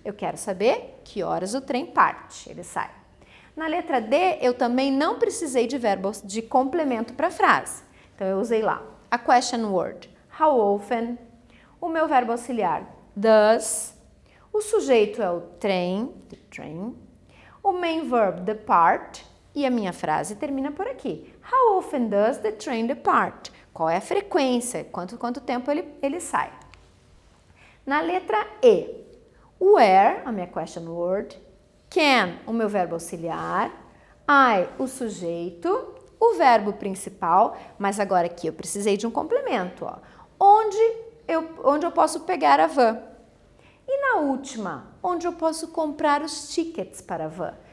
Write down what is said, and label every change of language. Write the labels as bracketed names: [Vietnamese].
[Portuguese] Eu quero saber que horas o trem parte, ele sai. Na letra D, eu também não precisei de verbo de complemento para a frase. Então eu usei lá a question word how often, o meu verbo auxiliar does, o sujeito é o train, the train, o main verb depart e a minha frase termina por aqui. [English] How often does the train depart? [Portuguese] Qual é a frequência? Quanto tempo ele sai? Na letra E, where, a minha question word, can, o meu verbo auxiliar, I, o sujeito, o verbo principal, mas agora aqui eu precisei de um complemento, ó. Onde eu posso pegar a van? E na última, onde eu posso comprar os tickets para a van?